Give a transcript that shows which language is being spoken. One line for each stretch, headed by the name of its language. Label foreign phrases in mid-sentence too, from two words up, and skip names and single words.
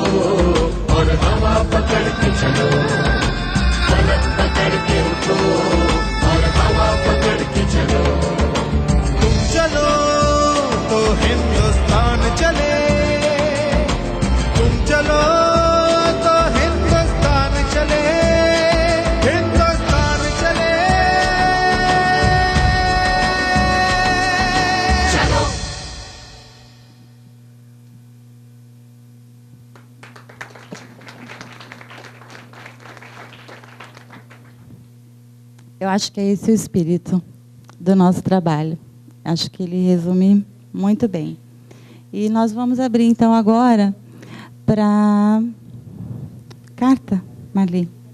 Hindi: और हवा पकड़ के चलो फलक पकड़ के उठो और हवा पकड़ के चलो तुम चलो तो हिंदुस्तान चले तुम चलो तो हिंदुस्तान चले हिंदुस्तान चले चलो
Portuguese: Eu acho que é esse o espírito do nosso trabalho. Acho que ele resume muito bem. E nós vamos abrir, então, agora para carta, Marli.